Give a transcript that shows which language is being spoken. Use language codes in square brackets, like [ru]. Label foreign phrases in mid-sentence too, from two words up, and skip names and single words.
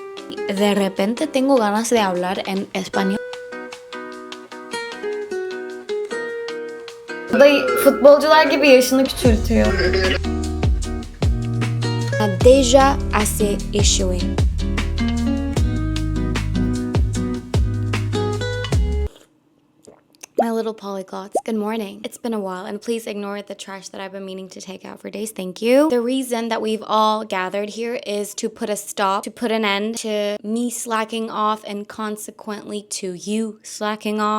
[es] De repente tengo ganas de hablar en español. [tr] Bu da futbolcular gibi yaşını küçültüyor. [fr] Déjà assez échoué. [en] My little polyglots, good morning. It's been a while, and please ignore the trash that I've been meaning to take out for days, thank you. The reason that we've all gathered here is to put a stop, to put an end to me slacking off and consequently to you slacking off.